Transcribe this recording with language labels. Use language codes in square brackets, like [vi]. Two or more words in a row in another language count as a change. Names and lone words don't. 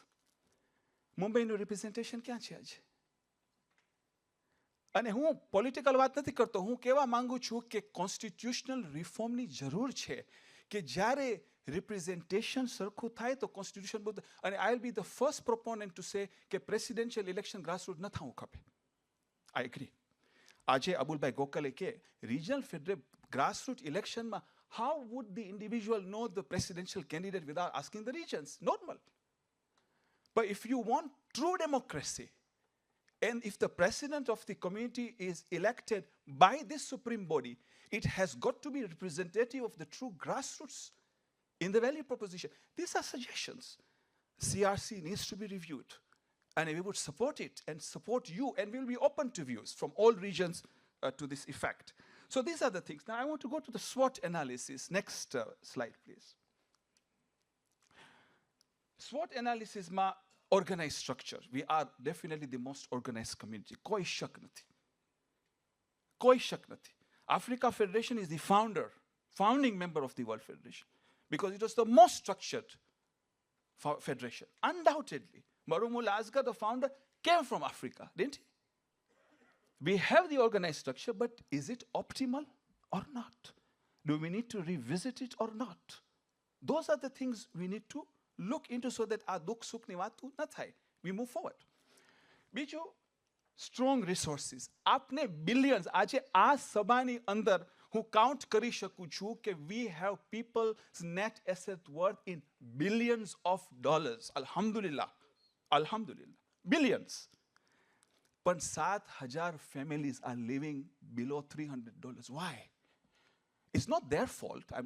[gu] મુંબઈનું રિપ્રેઝન્ટેશન ક્યાં છે આજે? અને હું પોલિટિકલ વાત નથી કરતો, હું કહેવા માંગુ છું કે [en] constitutional reformની [gu] જરૂર છે કે જ્યારે representation સરખું થાય તો કોન્સ્ટિટ્યુશન બધું. [en] અને I will be the first proponent to say કે presidential election grassroot [gu] ન થવું ખપે. [en] I agree. [gu] આજે અબુલભાઈ ગોકલે કે [en] regional federal grassroot electionમાં how would the individual know the presidential candidate without asking the regions? નોર્મલ. But if you want true democracy, and if the president of the community is elected by this supreme body, it has got to be representative of the true grassroots in the value proposition. These are suggestions. CRC needs to be reviewed, and we would support it and support you, and we'll be open to views from all regions to this effect. So these are the things. Now I want to go to the SWOT analysis. Next slide, please. SWOT analysis ma organized structure. We are definitely the most organized community. [gu] કોઈ શક નથી. કોઈ શક નથી. [en] Africa Federation is the founding member of the World Federation, because it was the most structured federation. Undoubtedly. Marumul Asghar, the founder, came from Africa, didn't he? We have the organized structure, but is it optimal or not? Do we need to revisit it or not? Those are the things we need to look into so that our [gu] દુઃખ સુખ ની વાતો ન થાય. [en] We move forward. Biju, strong resources. [gu] આપને billions, આજે આ સભાની અંદર હું કાઉન્ટ કરી શકું છું કે [en] we have people's net asset worth in billions of dollars. [gu] Alhamdulillah. [en] Alhamdulillah. Billions. But 7,000 families are living below $300. Why? It's not their fault.